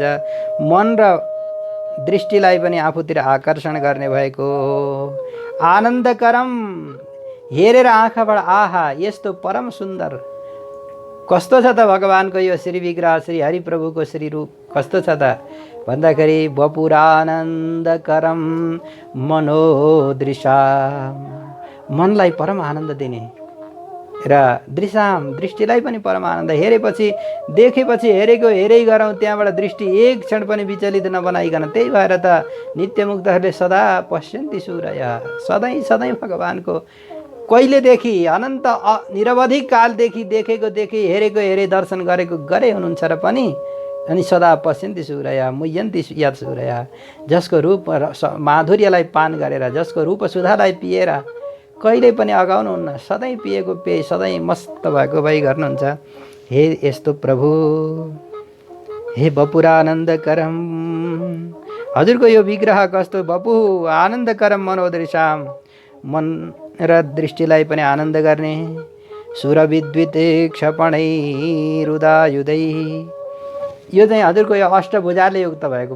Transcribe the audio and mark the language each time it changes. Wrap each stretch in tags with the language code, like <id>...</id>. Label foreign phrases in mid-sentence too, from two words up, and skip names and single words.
<ne>मन र दृष्टिलाई पनि आफूतिर आकर्षण गर्ने भएको आनन्दकरम, हेरेर आँखाबाट आहा यस्तो परम सुन्दर कस्तो छ त भगवानको यो श्री विग्रह, श्री हरिप्रभुको श्री रूप कस्तो छ त भन्दाखेरि</ne> <sa>वपुरानन्दकरम मनोदृशाम,</sa> <ne>मनलाई परम आनन्द दिने र दृशाम दृष्टिलाई पनि परम आनन्द। हेरेपछि देखेपछि हेरेको हेरै गरौँ, त्यहाँबाट दृष्टि एक क्षण पनि विचलित नबनाइकन। त्यही भएर त नित्यमुक्तहरूले</ne> <sa>सदा पश्यन्ति सूरय,</sa> <ne>सधैँ सधैँ भगवानको कहिलेदेखि अनन्त निरवधिक कालदेखि देखेको देखे हेरेको हेरे दर्शन गरेको गरे हुनुहुन्छ र पनि अनि</ne> <sa>सदा पश्यन्ति सूरय मुह्यन्ति यत् सूरय,</sa> <ne>जसको रूप माधुर्यलाई पान गरेर जसको रूप सुधालाई पिएर कहिल्यै पनि अगाउनुहुन्न, सधैँ पिएको पेय सधैँ मस्त भएको भई गर्नुहुन्छ। हे यस्तो प्रभु, हे वपुरानन्दकरम, हजुरको यो विग्रह कस्तो</ne> <sa>वपु आनन्दकरम मनोदृशाम,</sa> <ne>मन र दृष्टिलाई पनि आनन्द गर्ने</ne> <sa>सुरविद्युत क्षपणैरुदायुधै,</sa> <ne>यो चाहिँ हजुरको यो अष्टभुजाले युक्त भएको।</ne>